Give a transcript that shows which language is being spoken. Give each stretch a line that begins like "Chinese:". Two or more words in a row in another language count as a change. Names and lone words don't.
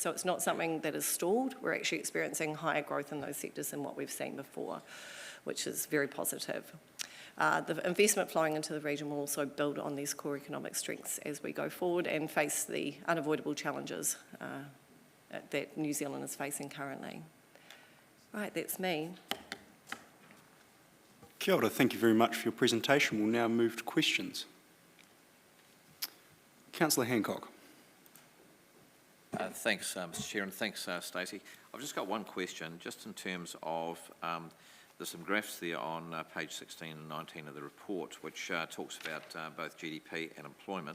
English: So it's not something that is stalled, we're actually experiencing higher growth in those sectors than what we've seen before, which is very positive. The investment flowing into the region will also build on these core economic strengths as we go forward and face the unavoidable challenges that New Zealand is facing currently. Right, that's me.
Māori: Kia ora,
English: thank you very much for your presentation. We'll now move to questions. Councillor Hancock. Thanks, Mr Chair, and thanks, Stacey. I've just got one question, just in terms of, there's some graphs there on page 16 and 19 of the report, which talks about both GDP and employment.